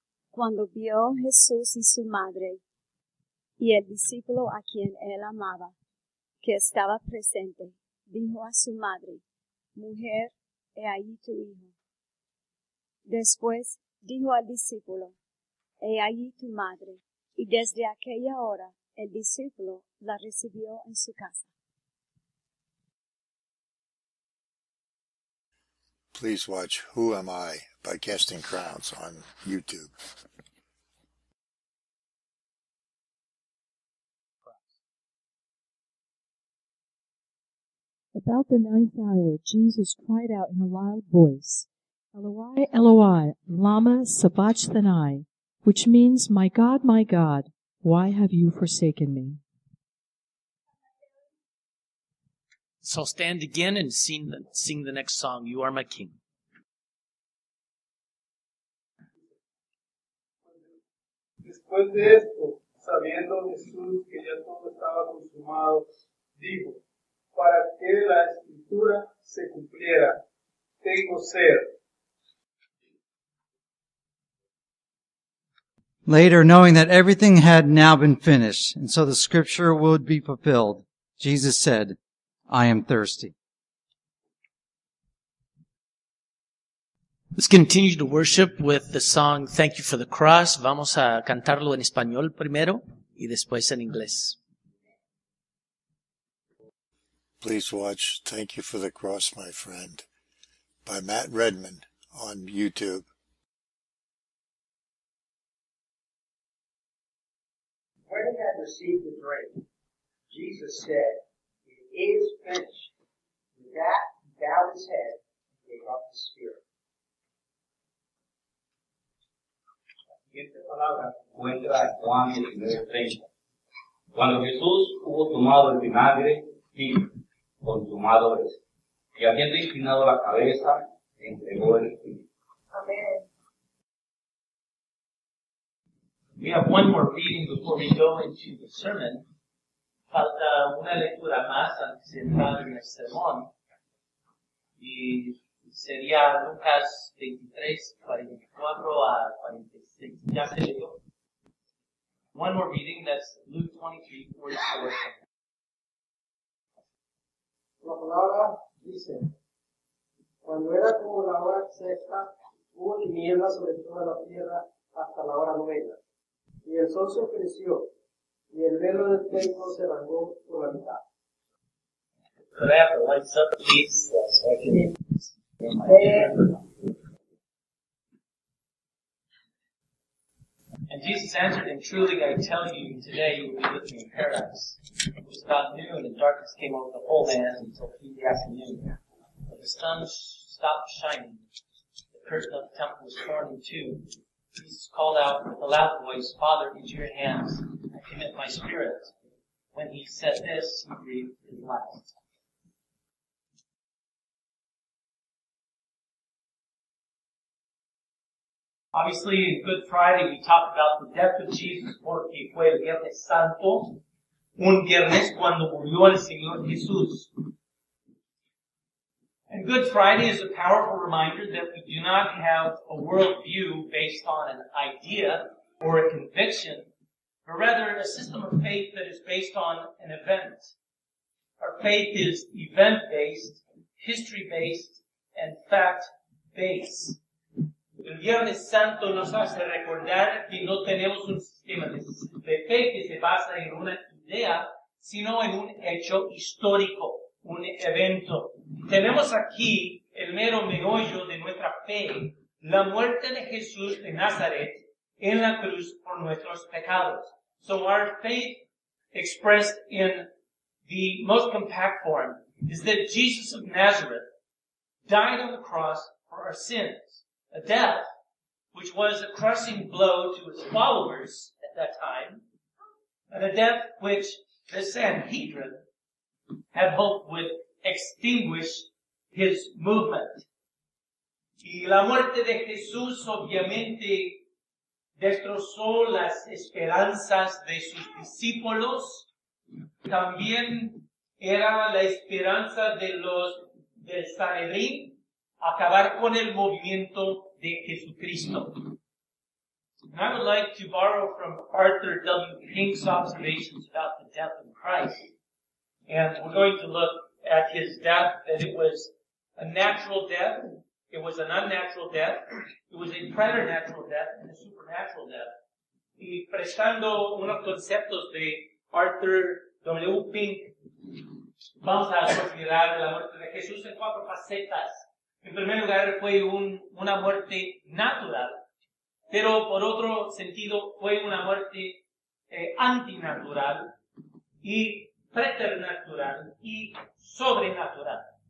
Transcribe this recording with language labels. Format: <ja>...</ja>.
<es>Cuando vio Jesús y su madre, y el discípulo a quien él amaba, que estaba presente, dijo a su madre, "Mujer, he ahí tu hijo." Después dijo al discípulo, "He ahí tu madre." Y desde aquella hora el discípulo la recibió en su casa.</es> <en>Please watch Who Am I by Casting Crowns on YouTube. About the 9th hour, Jesus cried out in a loud voice,</en> <arc>"Eloi, Eloi, lama sabachthani,"</arc> <en>which means, my God, why have you forsaken me?" So stand again and sing the next song, "You Are My King."</en> <es>Después de esto, sabiendo Jesús que ya todo estaba consumado, dijo, para que la escritura se cumpliera, tengo sed.</es> <en>Later, knowing that everything had now been finished, and so the scripture would be fulfilled, Jesus said, "I am thirsty." Let's continue to worship with the song "Thank You for the Cross."</en> <es>Vamos a cantarlo en español primero y después en inglés.</es> <en>Please watch Thank You for the Cross, My Friend by Matt Redman on YouTube. When he had received the drink, Jesus said, "It is finished. With that, he bowed his head and gave up his spirit.</en> <es>La siguiente palabra se encuentra en Juan 19:30. Cuando Jesús hubo tomado el vinagre, dijo, consumado es. Y habiendo inclinado la cabeza, entregó el espíritu. Amén.</es> <en>We have one more reading before we go into the sermon.</en> <es>Falta una lectura más antes de entrar en el sermón. Y sería Lucas 23, 44 a 46. Ya se leyó.</es> <en>One more reading, that's Luke 23, 44.</en> <es>La palabra dice, cuando era como la hora sexta, hubo tinieblas sobre toda la tierra hasta la hora novena. Y el sol se oscureció, y el velo del templo se rasgó por la mitad.</es> <en>Could I have the lights up, please, so I can... And Jesus answered him, truly I tell you, today you will be with me in paradise. It was about noon, and darkness came over the whole land until 3 in the afternoon. But the sun stopped shining. The curtain of the temple was torn in two. Jesus called out with a loud voice, Father, into your hands I commit my spirit. When he said this, he breathed his last. Obviously, in Good Friday, we talked about the death of Jesus</en> <es>porque fue el Viernes Santo, un viernes cuando murió el Señor Jesús.</es> <en>And Good Friday is a powerful reminder that we do not have a worldview based on an idea or a conviction, but rather a system of faith that is based on an event. Our faith is event-based, history-based, and fact-based.</en> <es>El Viernes Santo nos hace recordar que no tenemos un sistema de fe que se basa en una idea, sino en un hecho histórico, un evento. Tenemos aquí el mero meollo de nuestra fe, la muerte de Jesús de Nazaret en la cruz por nuestros pecados.</es> <en>So our faith expressed in the most compact form is that Jesus of Nazareth died on the cross for our sins. A death which was a crushing blow to his followers at that time, and a death which the Sanhedrin had hoped would extinguish his movement.</en> <es>Y la muerte de Jesús obviamente destrozó las esperanzas de sus discípulos. También era la esperanza del Sanedrín acabar con el movimiento de Jesucristo.</es> <en>And I would like to borrow from Arthur W. Pink's observations about the death of Christ. And we're going to look at his death, that it was a natural death, it was an unnatural death, it was a preternatural death, and a supernatural death.</en> <es>Y prestando unos conceptos de Arthur W. Pink, vamos a considerar la muerte de Jesús en 4 facetas. En primer lugar, fue una muerte natural, pero por otro sentido fue una muerte antinatural y preternatural y sobrenatural.</es>